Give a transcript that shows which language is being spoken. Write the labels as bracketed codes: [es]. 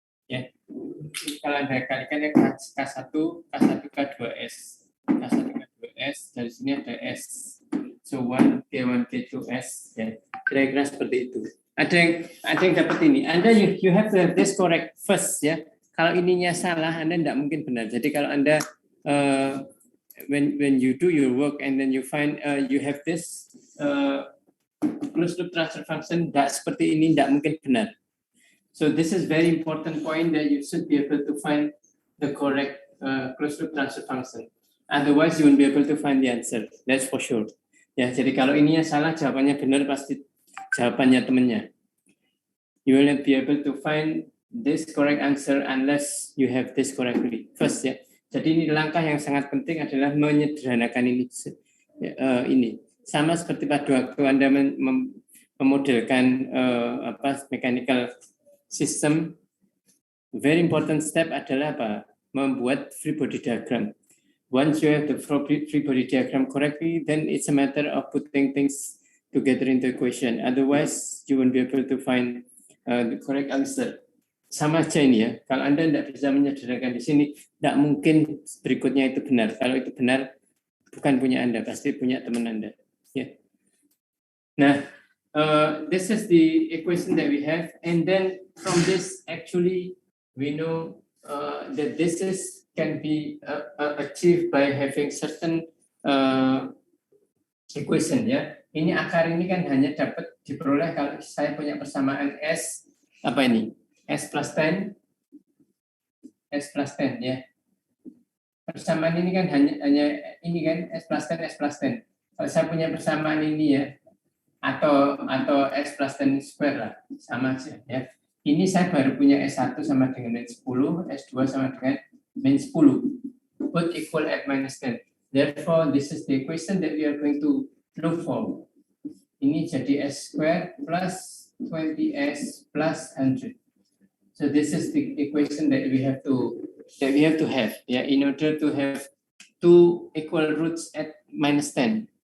[id] Ya, kalau Anda kalikan yang K1, K2S, K1, K2S, dari sini ada S. So 1, K1, K2S, ya. Kira-kira seperti itu. Ada yang dapat ini. [en] Anda you have to have this correct first, ya. [id] Kalau ininya salah, Anda tidak mungkin benar. Jadi kalau Anda [en] when you do your work and then you find you have this closed loop transfer function [id] tidak seperti ini, tidak mungkin benar. [en] So this is very important point that you should be able to find the correct closed loop transfer function. Otherwise, you won't be able to find the answer. That's for sure. [id] Ya, jadi kalau ininya salah, jawabannya benar pasti jawabannya temannya. [en] You will not be able to find this correct answer unless you have this correctly. First ya. [id] Jadi ini langkah yang sangat penting adalah menyederhanakan ini. Ini sama seperti pada waktu Anda memodelkan mechanical system. [en] Very important step [id] adalah apa? Membuat free body diagram. [en] Once you have the free body diagram correctly, then it's a matter of putting things together into equation. Otherwise, you won't be able to find the correct answer. [id] Sama aja ini ya. Kalau Anda tidak bisa menyederhanakan di sini, tidak mungkin berikutnya itu benar. Kalau itu benar, bukan punya Anda, pasti punya teman Anda. Ya. [en] Nah, this is the equation that we have, and then from this, actually, we know that this can be achieved by having certain equation ya. [id] Ini akar ini kan hanya dapat diperoleh kalau saya punya persamaan S apa ini? S plus 10 ya. persamaan ini kan hanya ini kan S plus 10 S plus 10. Kalau saya punya persamaan ini ya, atau S plus 10 square lah, sama aja ya. Ini saya baru punya S1 sama dengan min 10, S2 sama dengan min 10. [en] Both equal at minus 10. Therefore, this is the equation that we are going to look for. [id] Ini jadi S square plus 20S plus 100. [en] So this is the equation that we have to have, yeah, in order to have two equal roots at minus 10.